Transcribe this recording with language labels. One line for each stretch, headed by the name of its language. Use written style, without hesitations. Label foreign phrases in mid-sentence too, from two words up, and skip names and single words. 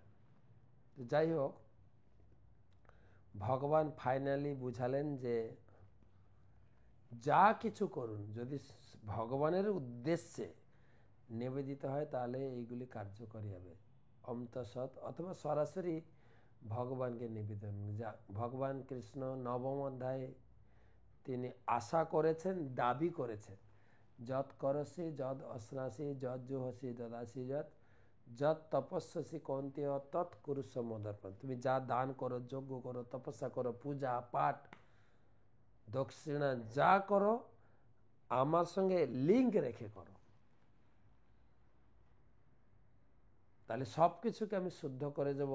Bangla: যাই হোক, ভগবান ফাইনালি বুঝালেন যে যা কিছু করুন যদি ভগবানের উদ্দেশ্যে নিবেদিত হয় তাহলে এইগুলি কার্যকরী হবে। অন্তঃসৎ অথবা সরাসরি ভগবানকে নিবেদন। যা ভগবান কৃষ্ণ নবম অধ্যায়ে তিনি আশা করেছেন, দাবি করেছেন,
Sanskrit: যৎ করসি যৎ অশ্নাসি যৎ জুহসি দদাসি যৎ তপস্যসি কৌন্তেয় তৎ কুরুষ্ব মদর্পণ।
Bangla: তুমি যা দান করো, যজ্ঞ করো, তপস্যা করো, পূজা পাঠ দক্ষিণা যা করো আমার সঙ্গে লিঙ্ক রেখে করো, তাহলে সব কিছুকে আমি শুদ্ধ করে যাব।